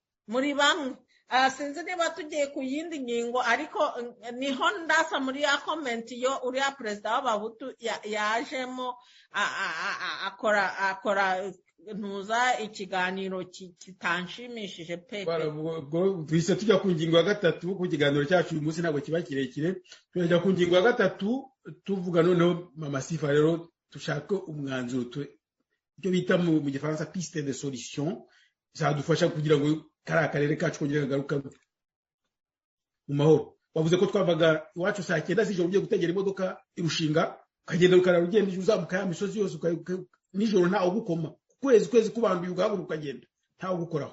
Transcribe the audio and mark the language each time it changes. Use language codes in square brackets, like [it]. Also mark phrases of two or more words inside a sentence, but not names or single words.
[rw] sinzi niba tugiye ku yindi ngingo ariko niho ndasa muri ya comment yo uriya perezida w'abahutu yajemo akora ntuza ikiganiro kitanshimishije pe twise tujya ku ngingo ya gatatu ku kiganiro cyacu uyu munsi ntabwo kiba kirekire tujya ku ngingo ya gatatu tuvuga noneho mama Sifa rero dushaka umwanzuro ibyo bita mu gifaransa [fr] piste de solution [rw] zadufasha kugira ngo kariya karere kacu kongera kagaruka mu mahoro bavuze ko twavaga iwacu saa 9 z'ijoro ugiye gutegera imodoka irushinga ukagenda ukarara ugenda uzamuka ya misozi yose nijoro ntawe ugukoma kwezi kubanduye ugahaguruka ukagenda ntawe ugukoraho